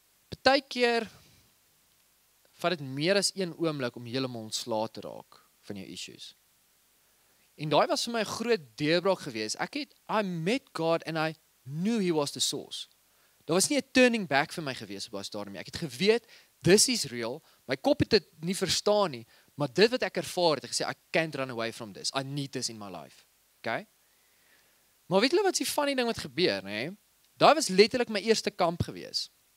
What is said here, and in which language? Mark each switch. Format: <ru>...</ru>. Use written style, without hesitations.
<af>Partykeer vat dit meer as een oomblik om heeltemal ontslae te raak van jou issues. En daai was vir my 'n groot deurbraak geweest.</af> <en>I met God and I knew he was the source.</en> <af>Daar was nie 'n turning back vir my geweest op daai stadium nie. Ek het geweet,</af> <en>this is real.</en> <af>My kop het dit nie verstaan nie, maar dit wat ek ervaar het, ek gesê,</af> <en>I can't run away from this. I need this in my life. Okay?</en> <af>Maar weet julle wat is die funny ding wat gebeur, nee? Daai was letterlik my eerste kamp geweest.</af>